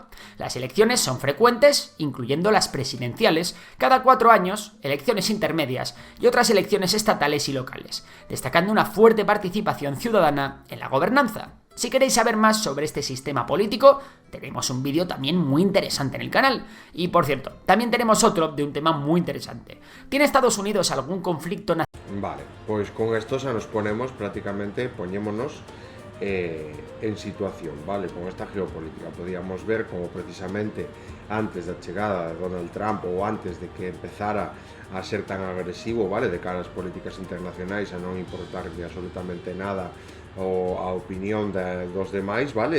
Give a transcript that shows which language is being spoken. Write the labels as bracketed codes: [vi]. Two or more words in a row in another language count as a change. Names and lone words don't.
[es] Las elecciones son frecuentes, incluyendo las presidenciales, cada 4 años, elecciones intermedias y otras elecciones estatales y locales, destacando una fuerte participación ciudadana en la gobernanza. Si queréis saber más sobre este sistema político, tenemos un vídeo también muy interesante en el canal. Y por cierto, también tenemos otro de un tema muy interesante. ¿Tiene Estados Unidos algún conflicto nacional? Vale, pues con esto ya nos ponemos prácticamente, ponémonos en situación, ¿vale? Con esta geopolítica podíamos ver como precisamente antes [gl] da chegada de Donald Trump ou [es] antes de que empezara a ser tan agresivo, ¿vale? [gl] De cara ás políticas internacionais, a non importarlle absolutamente nada a opinión dos demais, vale?